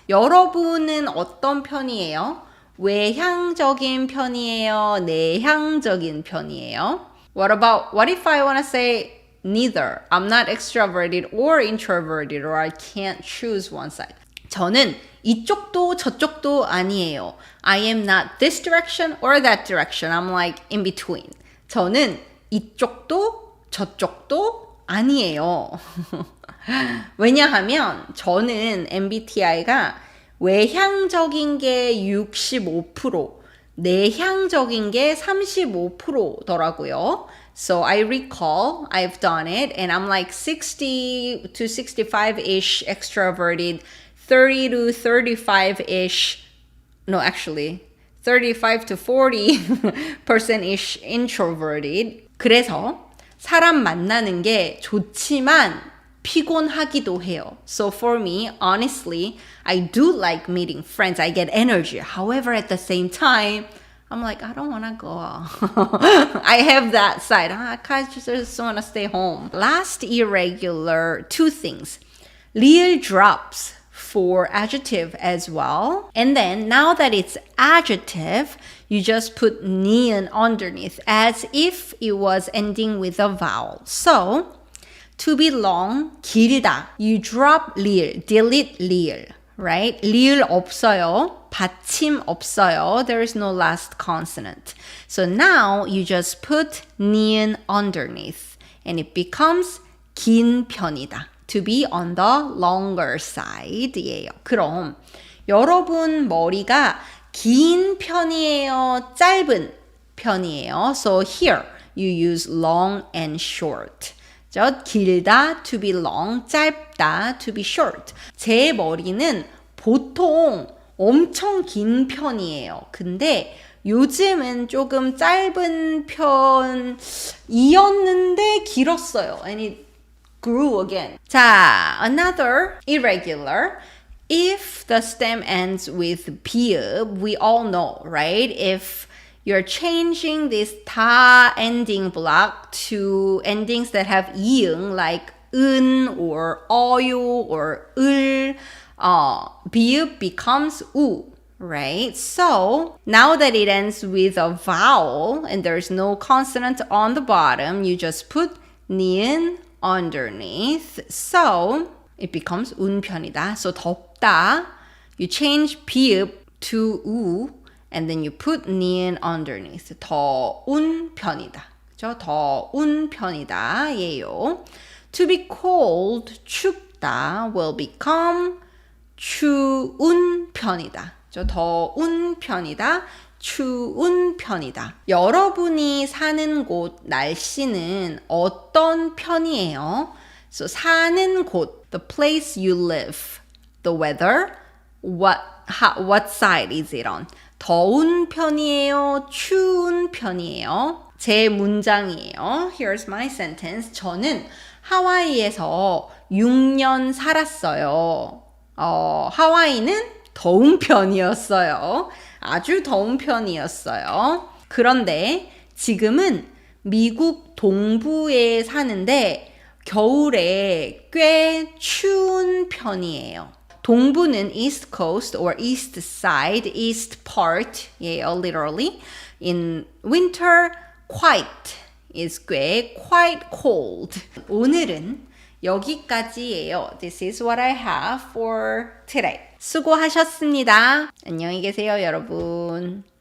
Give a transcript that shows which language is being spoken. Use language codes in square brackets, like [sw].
[ko] 여러분은 어떤 편이에요? 외향적인 편이에요? 내향적인 편이에요? [en] What if I want to say neither? I'm not extroverted or introverted, or I can't choose one side. [ko] 저는 이쪽도 저쪽도 아니에요. [en] I am not this direction or that direction. I'm like in between. [ko] 저는 이쪽도 저쪽도 아니에요. 왜냐하면 저는 MBTI가 외향적인 게 65%, 내향적인 게 35%더라고요. [en] So I recall I've done it and I'm like 60 to 65-ish extroverted, 30 to 35-ish, no actually 35 to 40%-ish introverted. [ko] 그래서 사람 만나는 게 좋지만 피곤하기도 해요. [en] So for me, honestly, I do like meeting friends. I get energy. However, at the same time, I'm like, I don't want to go. I have that side. I just want to stay home. Last irregular, two things. Real drops for adjective as well. And then now that it's adjective, you just put ni은 underneath as if it was ending with a vowel. So, to be long, 길다. You drop 리을, delete 리을, right? [ko] 리을 없어요. 받침 없어요. [en] There is no last consonant. So now you just put 니은 underneath and it becomes 긴 편이다. To be on the longer side예요. [ko] 그럼 여러분 머리가 긴 편이에요? 짧은 편이에요? [en] So here you use long and short. 길다 to be long, 짧다 to be short. [ko] 제 머리는 보통 엄청 긴 편이에요. 근데 요즘은 조금 짧은 편이었는데 길었어요. [en] And it grew again. 자, another irregular. If the stem ends with 비읍, we all know, right? If you're changing this 다 ending block to endings that have 이응, like 은 or 어유 or 을, 비읍 becomes 우, right? So now that it ends with a vowel and there's no consonant on the bottom, you just put 니은 underneath. So it becomes 운편이다. So 덥다, you change 비읍 to 우, and then you put 니은 underneath. [ko] 더운 편이다. 그죠? 더운 편이다. 예요. [en] To be cold, 춥다, will become 추운 편이다. [ko] 그죠? 더운 편이다. 추운 편이다. 여러분이 사는 곳 날씨는 어떤 편이에요? [en] So 사는 곳, the place you live, the weather, what side is it on? [ko] 더운 편이에요? 추운 편이에요? 제 문장이에요. [en] Here's my sentence. [ko] 저는 하와이에서 6년 살았어요. 하와이는 더운 편이었어요. 아주 더운 편이었어요. 그런데 지금은 미국 동부에 사는데 겨울에 꽤 추운 편이에요. [en] 동부는 East Coast or East Side, East Part예요, literally. In winter, quite is 꽤 quite cold. [ko] 오늘은 여기까지예요. [en] This is what I have for today. [ko] 수고하셨습니다. 안녕히 계세요, 여러분.